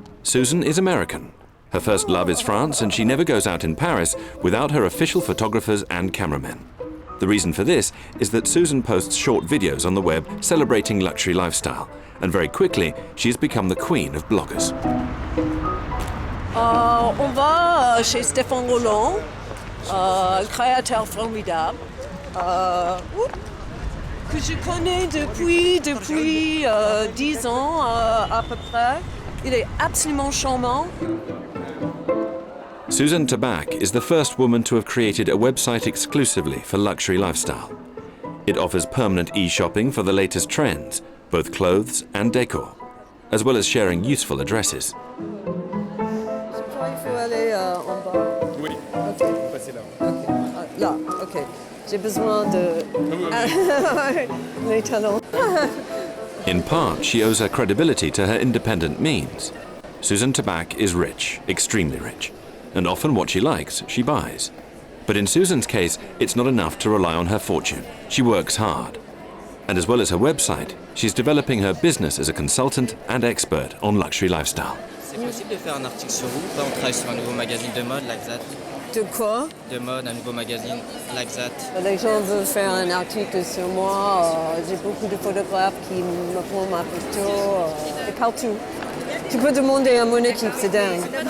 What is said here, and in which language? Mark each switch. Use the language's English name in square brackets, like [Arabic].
[English] Susan is American. Her first love is France, and she never goes out in Paris without her official photographers and cameramen. The reason for this is that Susan posts short videos on the web celebrating luxury lifestyle, and very quickly she has become the queen of bloggers. [French] On va chez Stéphane Roland, créateur formidable, que je connais depuis 10 ans à peu près. Il est absolument charmant. [English] Susan Tabak is the first woman to have created a website exclusively for luxury lifestyle. It offers permanent e-shopping for the latest trends, both clothes and decor, as well as sharing useful addresses. [French] J'ai besoin de... Les talons. [English] In part, she owes her credibility to her independent means. Susan Tabak is rich, extremely rich, and often what she likes, she buys. But in Susan's case, it's not enough to rely on her fortune. She works hard. And as well as her website, she's developing her business as a consultant and expert on luxury lifestyle. [French] C'est possible de faire un article sur vous? On travaille sur un nouveau magazine de mode, [English] like that. [French] De quoi? De mode, un nouveau magazine, [English] like that. [French] Les gens veulent faire un article sur moi. J'ai beaucoup de photographes qui me font ma photo. Et partout. Tu peux demander à mon équipe, c'est dingue.